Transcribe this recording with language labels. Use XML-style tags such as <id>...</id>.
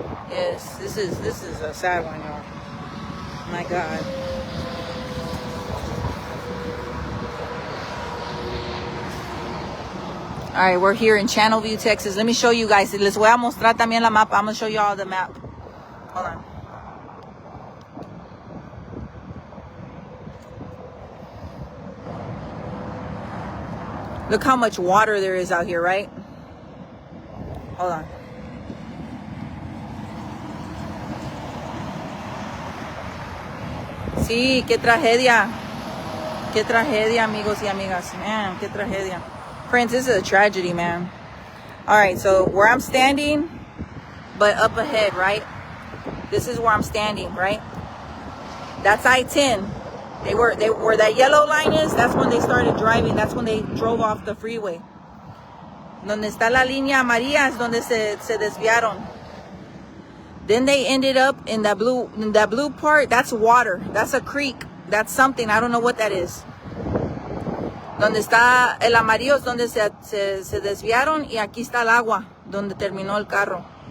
<en>Yes, this is a sad one, y'all. My God. All right, we're here in Channelview, Texas. Let me show you guys.</en> <es>Les voy a mostrar también la mapa.</es> <en>I'm going to show you all the map. Hold on. Look how much water there is out here, right? Hold on.</en> <es>Sí, qué tragedia. Qué tragedia, amigos y amigas. Man, qué tragedia.</es> <en>Friends, this is a tragedy, man. All right, so where I'm standing, but up ahead, right? This is where I'm standing, right? That's I-10. They were where that yellow line is. That's when they started driving. That's when they drove off the freeway.</en> <es>Donde está la línea amarilla es donde se desviaron.</es> <en>Then they ended up in that blue part. That's water. That's a creek. That's something. I don't know what that is.</en> <es>Donde está el amarillo es donde se desviaron, y aquí está el agua donde terminó el carro.</es>